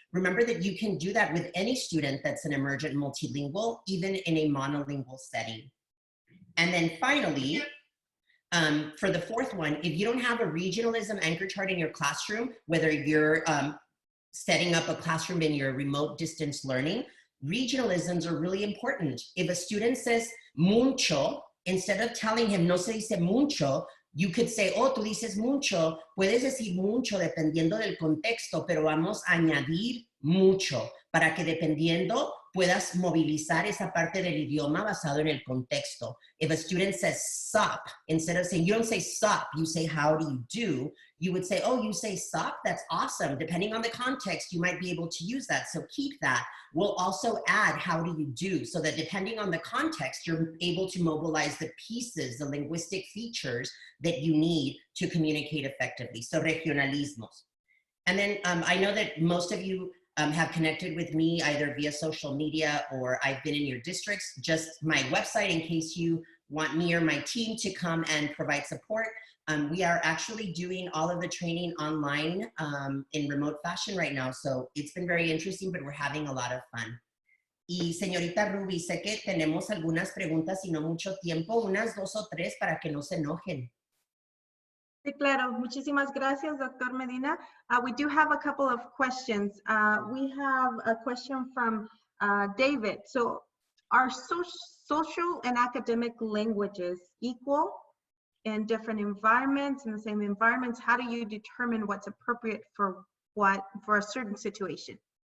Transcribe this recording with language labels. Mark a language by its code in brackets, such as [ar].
[en] Remember that you can do that with any student that's an emergent multilingual, even in a monolingual setting. And then finally, for the fourth one, if you don't have a regionalism anchor chart in your classroom, whether you're setting up a classroom in your remote distance learning, regionalisms are really important. If a student says mucho, instead of telling him [es] no se dice mucho, you could say, oh, tú dices mucho, puedes decir mucho dependiendo del contexto, pero vamos a añadir mucho para que dependiendo puedas movilizar esa parte del idioma basado en el contexto. [en] If a student says sup, instead of saying, you don't say sup, you say how do you do, you would say, oh, you say sup? That's awesome. Depending on the context, you might be able to use that. So keep that. We'll also add how do you do, so that depending on the context, you're able to mobilize the pieces, the linguistic features that you need to communicate effectively. So regionalismos. And then I know that most of you have connected with me either via social media or I've been in your districts. Just my website in case you want me or my team to come and provide support. We are actually doing all of the training online in remote fashion right now. So it's been very interesting, but we're having a lot of fun. [es] Y señorita Ruby, sé que tenemos algunas preguntas y no mucho tiempo, unas 2 o 3 para que no se enojen. Sí, claro. Muchísimas gracias, Dr. Medina. [en] We do have a couple of questions. We have a question from David. So are social and academic languages equal in different environments, in the same environments? How do you determine what's appropriate for a certain situation?